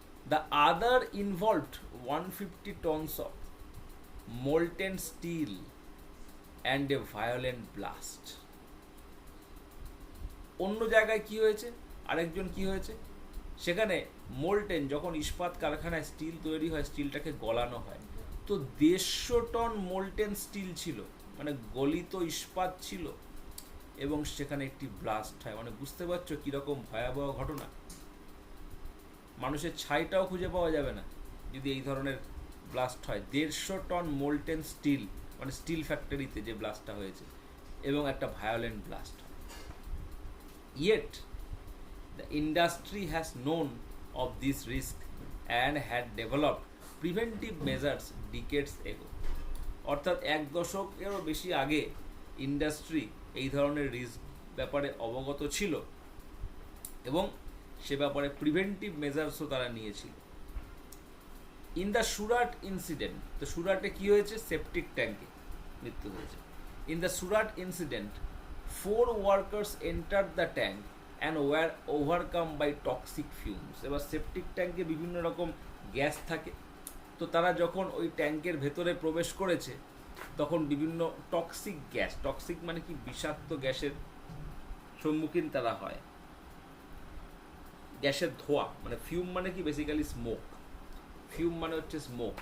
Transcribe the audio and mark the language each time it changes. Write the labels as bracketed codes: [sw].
[en] The other involved 150 tons of molten steel and a violent blast. [bn] অন্য জায়গায় কি হয়েছে, আরেকজন কি হয়েছে, সেখানে মোল্টেন, যখন ইস্পাত কারখানায় স্টিল তৈরি হয়, স্টিলটাকে গলানো হয়, তো 150 টন মোল্টেন স্টিল ছিল, মানে গলিত ইস্পাত ছিল, এবং সেখানে একটি ব্লাস্ট হয়। মানে বুঝতে পারছো কীরকম ভয়াবহ ঘটনা। মানুষের ছাইটাও খুঁজে পাওয়া যাবে না যদি এই ধরনের ব্লাস্ট হয়। 150 টন মোল্টেন স্টিল, মানে স্টিল ফ্যাক্টরিতে যে ব্লাস্টটা হয়েছে, এবং একটা ভায়োলেন্ট ব্লাস্ট হয়। [en] Yet, the industry has known of this risk and had developed preventive measures decades ago. [bn] অর্থাৎ 1 দশকেরও বেশি আগে ইন্ডাস্ট্রি এই ধরনের রিস্ক ব্যাপারে অবগত ছিল, এবং সে ব্যাপারে প্রিভেন্টিভ মেজার্সও তারা নিয়েছিল। [en] in the Surat incident, [bn] তো সুরাটে কি হয়েছে, সেপটিক ট্যাঙ্কে মৃত্যু হয়েছে। [en] In the Surat incident 4 workers entered the tank and were overcome by toxic fumes. [bn] এবার সেপটিক ট্যাঙ্কে বিভিন্ন রকম গ্যাস থাকে, তো তারা যখন ওই ট্যাঙ্কের ভেতরে প্রবেশ করেছে, তখন বিভিন্ন টক্সিক গ্যাস, টক্সিক মানে কি, বিষাক্ত গ্যাসের সম্মুখীন তারা হয়। গ্যাসের ধোঁয়া, মানে ফিউম মানে কি, বেসিক্যালি স্মোক। ফিউম মানে হচ্ছে স্মোক।